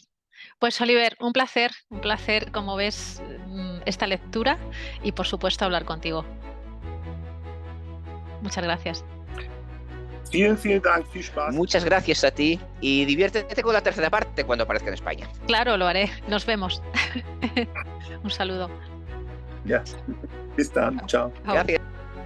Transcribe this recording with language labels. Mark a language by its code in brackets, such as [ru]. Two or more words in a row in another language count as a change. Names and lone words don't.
[es] Pues Oliver, un placer, como ves, esta lectura y por supuesto hablar contigo. Muchas gracias. [de] Vielen Dank, viel Spaß. [es] Muchas gracias a ti y diviértete con la tercera parte cuando aparezca en España. Claro, lo haré. Nos vemos. Un saludo. [de] Ja, bis dann. Ciao. [es] Gracias.